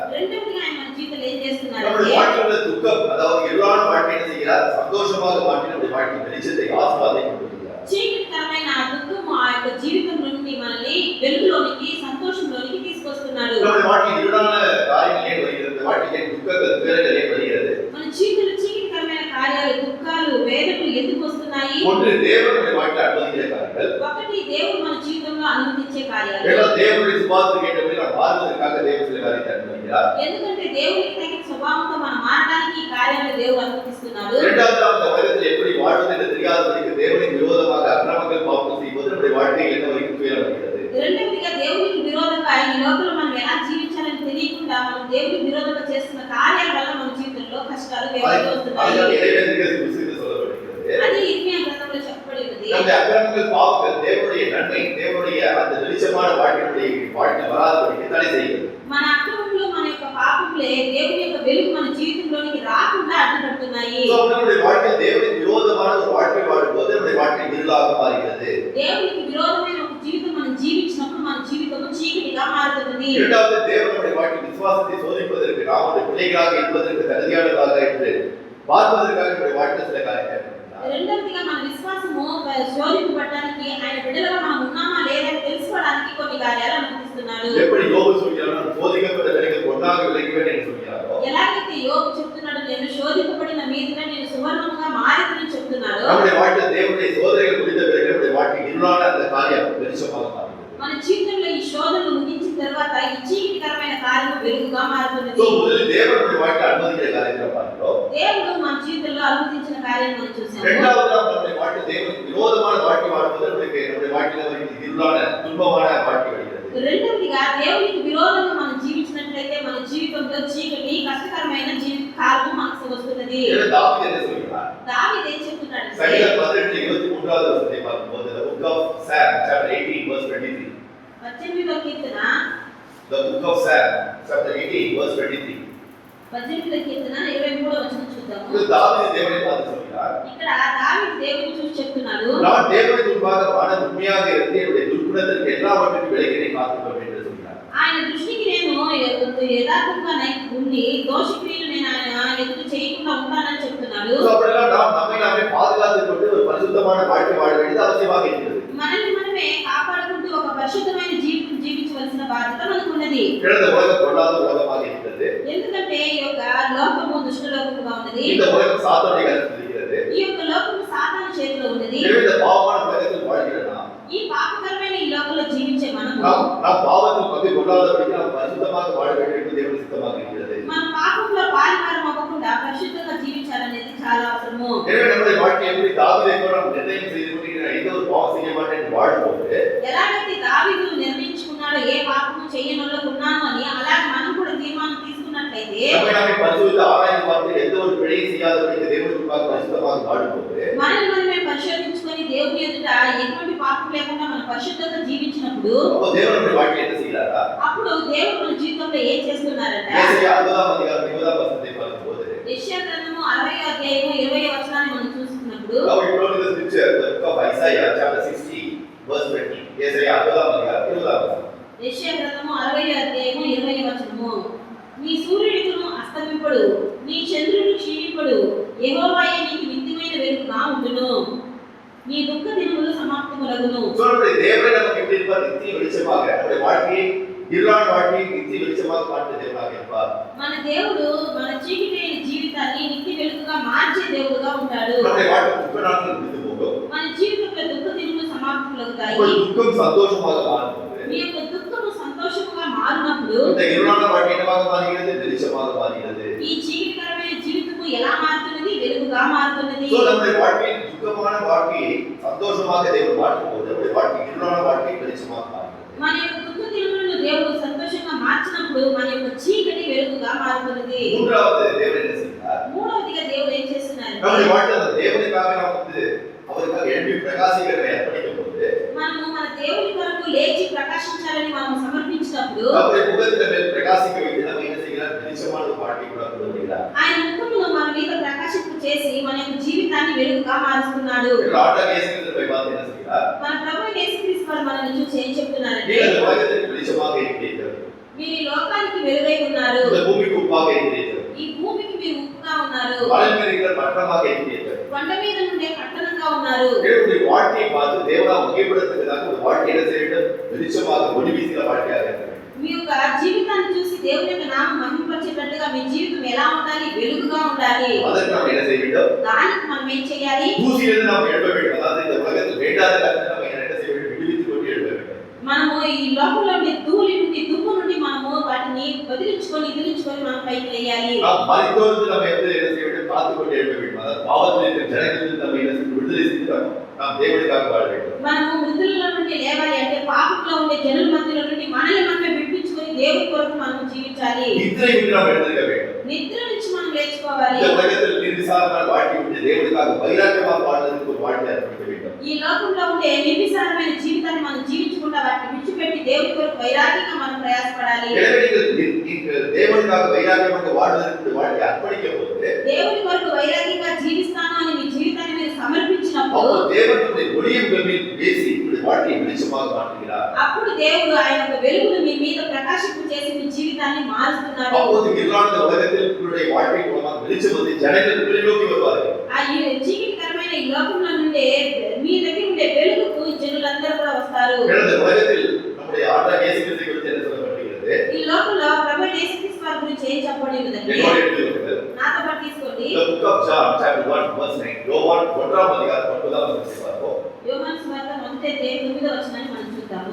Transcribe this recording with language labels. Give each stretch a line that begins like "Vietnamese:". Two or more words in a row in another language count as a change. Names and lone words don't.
Telugu: రెండవదిగా ఆయన మన జీవితంలో ఏం చేస్తున్నారు?
Tamil: நம்முடைய வாழ்க்கையில துக்கம், அதாவது இருளான வாழ்க்கையை என்ன செய்கிறார்? சந்தோஷமாக மாற்றி நம்முடைய வாழ்க்கையில் வெளிச்சத்தை, ஆசீர்வாதத்தை கொண்டு வருகிறார்.
Telugu: చీకటికరమైన దుఃఖము ఆ యొక్క జీవితం నుండి మనల్ని వెలుగులోనికి సంతోషంలోనికి తీసుకొస్తున్నాడు.
Tamil: நம்முடைய வாழ்க்கையில் இருளான காரியங்கள் ஏன் வருகிறது? வாழ்க்கையில் துக்கங்கள், துயரங்கள் ஏன் வருகிறது?
Telugu: మన జీవితంలో చీకటికరమైన కార్యాలు, దుఃఖాలు, వేదనలు ఎందుకు వస్తున్నాయి?
Tamil: ஒன்று தேவனுடைய வாழ்க்கையில் அனுமதிக்கிற காரியங்கள்.
Telugu: ఒకటి దేవుడు మన జీవితంలో అనుమతించే కార్యాలు.
Tamil: இரண்டாவது தேவனுடைய சுபாவத்துக்கு ஏற்றபடி நாம் வாழ்வதற்காக தேவன் சில காரியத்தை அனுமதிக்கிறார்.
Telugu: ఎందుకంటే దేవునికి తగిన స్వభావంతో మనం మారడానికి ఈ కార్యాలు దేవుడు అనుమతిస్తున్నాడు.
Tamil: இரண்டாவது அந்த உலகத்தில் எப்படி வாழ்வது என்று தெரியாதபடிக்கு தேவனுக்கு விரோதமாக அக்கிரமங்கள் பாவங்கள் செய்வது நம்முடைய வாழ்க்கையில் என்ன வரைக்கும் துயரம் வருகிறது.
Telugu: రెండవదిగా దేవునికి విరోధంగా ఈ లోకంలో మనం ఎలా జీవించాలని తెలియకుండా మనం దేవునికి విరోధంగా చేస్తున్న కార్యాల వల్ల మన జీవితంలో కష్టాలు వేదనలు వస్తున్నాయి. అది ఇర్మియా గ్రంథంలో చెప్పబడి ఉంది.
Tamil: நம்முடைய அக்கிரமங்கள் பாவங்கள் தேவனுடைய நன்மை, தேவனுடைய அந்த வெளிச்சமான வாழ்க்கையுடைய வாழ்க்கை வராதபடிக்கு தடை செய்கிறது.
Telugu: మన అక్రమములు, మన యొక్క పాపములే దేవుని యొక్క వెలుగు మన జీవితంలోనికి రాకుండా అడ్డుపడుతున్నాయి.
Tamil: நம்முடைய வாழ்க்கை தேவனுக்கு விரோதமான ஒரு வாழ்க்கை வாழும்போது நம்முடைய வாழ்க்கை இருளாக மாறுகிறது.
Telugu: దేవునికి విరోధమైన ఒక జీవితం మనం జీవించినప్పుడు మన జీవితం చీకటిగా మారుతుంది.
Tamil: இரண்டாவது தேவனுடைய வாழ்க்கை விசுவாசத்தை சோதிப்பதற்கு, நாம் ஒரு பிள்ளைகளாக இருப்பதற்கு தகுதியானதாக என்று பார்ப்பதற்காக நம்முடைய வாழ்க்கை சில காரியங்கள்.
Telugu: రెండవదిగా మన విశ్వాసము శోధింపబడడానికి, ఆయన బిడ్డలుగా మనం ఉన్నామా లేదా తెలుసుకోవడానికి కొన్ని కార్యాలు అనుమతిస్తున్నాడు.
Tamil: எப்படி யோபு சொல்கிறார்? சோதிக்கப்பட்ட ஜனங்கள் பொன்னாக விளங்குவேன் என்று சொல்கிறாரோ,
Telugu: ఎలాగైతే యోబు చెప్తున్నాడు, నేను శోధింపబడిన మీదగా నేను సువర్ణముగా మారిదని చెప్తున్నాడు.
Tamil: நம்முடைய வாழ்க்கை தேவனுடைய சோதனைகள் முடிந்த பிறகு நம்முடைய வாழ்க்கை இருளான அந்த காரியம் வெளிச்சமாக மாறுகிறது.
Telugu: మన జీవితంలో ఈ శోధనలు ముగించిన తర్వాత ఈ చీకటికరమైన కార్యము వెలుగుగా మారుతుంది.
Tamil: முதலில் தேவனுடைய வாழ்க்கை அனுமதிக்கிற காரியத்தை பார்க்கிறோம்.
Telugu: దేవుడు మన జీవితంలో అనుమతించిన కార్యాన్ని మనం చూసాము.
Tamil: இரண்டாவது நம்முடைய வாழ்க்கை தேவனுக்கு விரோதமான வாழ்க்கை வாழ்வது நம்முடைய வாழ்க்கையில இருளான துன்பமான வாழ்க்கை வருகிறது.
Telugu: రెండవదిగా దేవునికి విరోధంగా మనం జీవించినట్లయితే మన జీవితంలో చీకటి, కష్టకరమైన జీవిత కాలం మనకు వస్తున్నది.
Tamil: தாவீது என்ன சொல்கிறார்?
Telugu: దావీదు ఏం చెప్తున్నాడు?
Tamil: சங்கீதம் 18:23 வசனத்தை பார்க்கும்போது
English: the book of Psalm chapter 18 verse 23.
Telugu: 18వ కీర్తన,
English: The book of Psalm chapter 18 verse 23.
Telugu: 18వ కీర్తన 23వ వచనం చూద్దాము.
Tamil: இது தாவீது தேவனை பார்த்து சொல்கிறார்.
Telugu: ఇక్కడ దావీదు దేవుని చూసి చెప్తున్నాడు,
Tamil: நான் தேவனுக்கு முன்பாக மன உண்மையாக இருந்து என்னுடைய துர்க்குணத்திற்கு எல்லாவற்றிற்கும் விலகினை காத்துக்கொள்வேன் என்று சொல்கிறார்.
Telugu: ఆయన దృష్టికి నేను యథార్థంగా ఉండి దోష క్రియలు నేను ఆయన ఎదురు చేయకుండా ఉంటానని చెప్తున్నాడు.
Tamil: அப்படிலாம் நாம் நம்மை நாமே பாதுகாத்துக் கொண்டு ஒரு பரிசுத்தமான வாழ்க்கை வாழ வேண்டியது அவசியமாக இருக்கிறது.
Telugu: మనల్ని మనమే కాపాడుకుంటూ ఒక పరిశుద్ధమైన జీవితం జీవించవలసిన బాధ్యత మనకు ఉన్నది.
Tamil: இந்த உலகம் பொல்லாத உலகமாக இருக்கிறது.
Telugu: ఎందుకంటే ఈ యొక్క లోకము దుష్ట లోకముగా ఉన్నది.
Tamil: இந்த உலகம் சாத்தானுடைய கருத்தில் இருக்கிறது.
Telugu: ఈ యొక్క లోకము సాతాను చేతిలో ఉన్నది.
Tamil: எனவே இந்த பாவமான உலகத்தில் வாழ்கிற நாம்
Telugu: ఈ పాపకరమైన ఈ లోకంలో జీవించే మనము
Tamil: நாம் பாவத்தில் பங்கு கொள்ளாதபடிக்கு நாம் பரிசுத்தமாக வாழ வேண்டும் என்று தேவனுடைய சித்தமாக இருக்கிறது.
Telugu: మన పాపంలో పాలివారం అవ్వకుండా పరిశుద్ధంగా జీవించాలనేది చాలా అవసరము.
Tamil: எனவே நம்முடைய வாழ்க்கை எப்படி தாவீதை போல நாம் நிர்ணயம் செய்து கொண்டிருக்கிற எந்த ஒரு பாவம் செய்ய மாட்டேன் என்று வாழும்போது
Telugu: ఎలాగైతే దావీదు నిర్ణయించుకున్నాడో ఏ పాపము చేయనొల్లకున్నాను అని, అలాగే మనం కూడా తీర్మానం తీసుకున్నట్లయితే
Tamil: நம்மை நாமே பரிசுத்த ஆராய்ந்து பார்த்து எந்த ஒரு பிழையும் செய்யாதபடிக்கு தேவனுக்கு முன்பாக பரிசுத்தமாக வாழும்போது
Telugu: మనల్ని మనమే పరిశోధించుకొని దేవుని ఎదుట ఎటువంటి పాపం లేకుండా మనం పరిశుద్ధంగా జీవించినప్పుడు
Tamil: அப்போ தேவன் நம்முடைய வாழ்க்கையை என்ன செய்கிறாரா?
Telugu: అప్పుడు దేవుడు మన జీవితంలో ఏం చేస్తున్నారంట?
Tamil: ஏசாயா 60ஆம் அதிகாரம் 20ஆம் வசனத்தை பார்க்கும்போது
Telugu: యెషయా గ్రంథము 60వ అధ్యాయము 20వ వచనాన్ని మనం చూస్తున్నప్పుడు
English: Now we go to the scripture, the book of Isaiah, chapter 60, verse 20.
Tamil: ஏசாயா 60ஆம் அதிகாரம் 20ஆம் வசனம்.
Telugu: యెషయా గ్రంథము 60వ అధ్యాయము 20వ వచనము. నీ సూర్యుడికును అస్తమింపడు, నీ చంద్రుడు క్షీణింపడు, యెహోవాయే నీకు నిత్యమైన వెలుగుగా ఉండును, నీ దుఃఖ దినములు సమాప్తములగును.
Tamil: So நம்முடைய தேவன் நமக்கு எப்படி இருப்பார்? நித்திய வெளிச்சமாக நம்முடைய வாழ்க்கையை இருளான வாழ்க்கையை நித்திய வெளிச்சமாக மாற்ற தேவனாக இருப்பார்.
Telugu: మన దేవుడు మన చీకటి జీవితాన్ని నిత్య వెలుగుగా మార్చే దేవుడుగా ఉంటాడు.
Tamil: நம்முடைய வாழ்க்கை துக்க நாட்கள் முடிந்து போகும்.
Telugu: మన జీవితంలో దుఃఖ దినములు సమాప్తములవుతాయి.
Tamil: உங்கள் துக்கம் சந்தோஷமாக மாறும்போது
Telugu: మీ యొక్క దుఃఖము సంతోషముగా మారినప్పుడు
Tamil: இந்த இருளான வாழ்க்கை என்னவாக மாறுகிறது? வெளிச்சமாக மாறுகிறது.
Telugu: ఈ చీకటికరమైన జీవితము ఎలా మారుతున్నది? వెలుగుగా మారుతున్నది.
Tamil: So நம்முடைய வாழ்க்கையின் துக்கமான வாழ்க்கையை சந்தோஷமாக தேவன் மாற்றும்போது நம்முடைய வாழ்க்கை இருளான வாழ்க்கை வெளிச்சமாக மாறுகிறது.
Telugu: మన యొక్క దుఃఖ దినములను దేవుడు సంతోషంగా మార్చినప్పుడు మన యొక్క చీకటి వెలుగుగా మారుతున్నది.
Tamil: மூன்றாவது தேவன் என்ன செய்கிறார்?
Telugu: మూడవదిగా దేవుడు ఏం చేస్తున్నారంటే
Tamil: நம்முடைய வாழ்க்கையில் அந்த தேவனுக்காக நாம் அவருக்காக எழுப்பி பிரகாசிக்கிறதை அர்ப்பணிக்கும் போது
Telugu: మనము మన దేవుని కొరకు లేచి ప్రకాశించాలని మనం సమర్పించినప్పుడు
Tamil: நம்முடைய முகத்தில மேல் பிரகாசிக்க வைத்து நம்ம என்ன செய்கிறார்? வெளிச்சமான வாழ்க்கை கூட கொடுக்கிறார்.
Telugu: ఆయన ముఖమును మన మీద ప్రకాశింపు చేసి మన యొక్క జీవితాన్ని వెలుగుగా మారుస్తున్నాడు.
Tamil: ஆண்டவர் இயேசு கிறிஸ்துவை பார்த்து என்ன செய்கிறார்?
Telugu: మన ప్రభువు యేసుక్రీస్తు వారు మనల్ని చూసి ఏం చెప్తున్నారంటే
Tamil: நீங்கள் இந்த உலகத்திற்கு வெளிச்சமாக இருக்கிறீர்கள்.
Telugu: మీరు ఈ లోకానికి వెలుగై ఉన్నారు.
Tamil: இந்த பூமிக்கு உப்பாக இருக்கிறீர்கள்.
Telugu: ఈ భూమికి మీరు ఉప్పుగా ఉన్నారు.
Tamil: மலை மேல் இருக்கிற பட்டணமாக இருக்கிறீர்கள்.
Telugu: కొండ మీద నుండే పట్టణంగా ఉన్నారు.
Tamil: உங்களுடைய வாழ்க்கையை பார்த்து தேவனால் மகிமைப்படுத்துவதற்காக ஒரு வாழ்க்கை என்ன செய்ய வேண்டும்? வெளிச்சமாக ஒளி வீசுகிற வாழ்க்கையாக இருக்க வேண்டும்.
Telugu: మీ యొక్క జీవితాన్ని చూసి దేవుని యొక్క నామం మహిమపరిచేటట్టుగా మీ జీవితం ఎలా ఉండాలి? వెలుగుగా ఉండాలి.
Tamil: அதற்கு நாம் என்ன செய்ய வேண்டும்?
Telugu: దానికి మనం ఏం చేయాలి?
Tamil: தூசியிலிருந்து நாம் எழுப்ப வேண்டும். அதாவது இந்த உலகத்தில் வேண்டாத காரியத்தை நம்ம என்ன செய்ய வேண்டும்? விடுவித்துக் கொண்டு எழுப்ப வேண்டும்.
Telugu: మనము ఈ లోకంలో ఉండే ధూళి నుండి దుమ్ము నుండి మనము వాటిని వదిలించుకొని మనం పైకి లేయాలి.
Tamil: நாம் மரித்தோருக்கு நம்ம என்ன செய்ய வேண்டும்? காத்துக் கொண்டு எழுப்ப வேண்டும். அதாவது பாவத்தில் இருக்கிற ஜனங்களிலிருந்து நம்ம என்ன செய்ய விடுதலை செய்து நாம் தேவனுக்காக வாழ வேண்டும்.
Telugu: మనము మృతులలో నుండి లేవాలి అంటే పాపంలో ఉండే జనుల మధ్యలో నుండి మనల్ని మనమే విడిపించుకొని దేవుని కొరకు మనం జీవించాలి.
Tamil: நித்திரை விட்டு நாம் எழுந்திருக்க வேண்டும்.
Telugu: నిద్ర నుంచి మనం లేచుకోవాలి.
Tamil: இந்த உலகத்தில் நிர்விசாரமான வாழ்க்கை விட்டு தேவனுக்காக வைராக்கியமாக வாழ்வதற்கு ஒரு வாழ்க்கை அர்ப்பணிக்க வேண்டும்.
Telugu: ఈ లోకంలో ఉండే నిర్విసారమైన జీవితాన్ని మనం జీవించకుండా వాటిని విడిచిపెట్టి దేవుని కొరకు వైరాగ్యంగా మనం ప్రయాసపడాలి.
Tamil: எனவே நீங்கள் தேவனுக்காக வைராக்கியமாக வாழ்வதற்கு வாழ்க்கை அர்ப்பணிக்கும் போது
Telugu: దేవుని కొరకు వైరాగ్యంగా జీవిస్తాను అని మీ జీవితాన్ని మీరు సమర్పించినప్పుడు
Tamil: அப்போ தேவனுடைய ஒளியை உங்கள் மீது பேசி உங்களுடைய வாழ்க்கையை வெளிச்சமாக மாற்றுகிறார்.
Telugu: అప్పుడు దేవుడు ఆయన యొక్క వెలుగును మీ మీద ప్రకాశింపు చేసి మీ జీవితాన్ని మారుస్తున్నాడు.
Tamil: அப்போது இருளான உலகத்தில் உங்களுடைய வாழ்க்கை மூலமாக வெளிச்சம் வந்து ஜனங்கள் உங்களை நோக்கி வருவார்கள்.
Telugu: ఆ ఈ చీకటికరమైన ఈ లోకంలో నుండి మీ దగ్గర ఉండే వెలుగుకు జనులందరూ కూడా వస్తారు.
Tamil: இந்த உலகத்தில் நம்முடைய ஆண்டவர் இயேசு கிறிஸ்துவை குறித்து என்ன சொல்லப்பட்டிருக்கிறது?
Telugu: ఈ లోకంలో ప్రభువు యేసుక్రీస్తు వారి గురించి ఏం చెప్పబడిందంటే
Tamil: என்னோடு எழுதியிருக்கிறது.
Telugu: నాతో పాటు తీసుకోండి.
English: The book of John chapter 1 verse 9.
Tamil: யோவான் 1ஆம் அதிகாரம் 9ஆம் வசனத்தை பார்ப்போம்.
Telugu: యోహాను సువార్త 1:9వ వచనాన్ని మనం చూద్దాము.